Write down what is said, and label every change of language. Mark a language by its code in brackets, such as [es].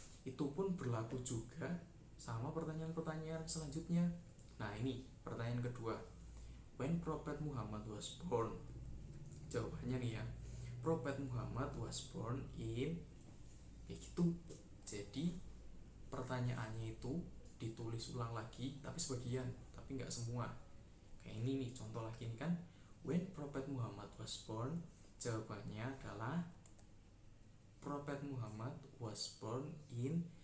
[id] Itu pun berlaku juga sama pertanyaan-pertanyaan selanjutnya. Nah, ini pertanyaan kedua. [en] When Prophet Muhammad was born? [id] Jawabannya nih ya, [en] Prophet Muhammad was born in [id] kayak gitu. Jadi pertanyaannya itu ditulis ulang lagi, tapi sebagian, tapi nggak semua. Kayak ini nih, contoh lagi nih kan, [en] when Prophet Muhammad was born, [id] jawabannya adalah [en] Prophet Muhammad was born in.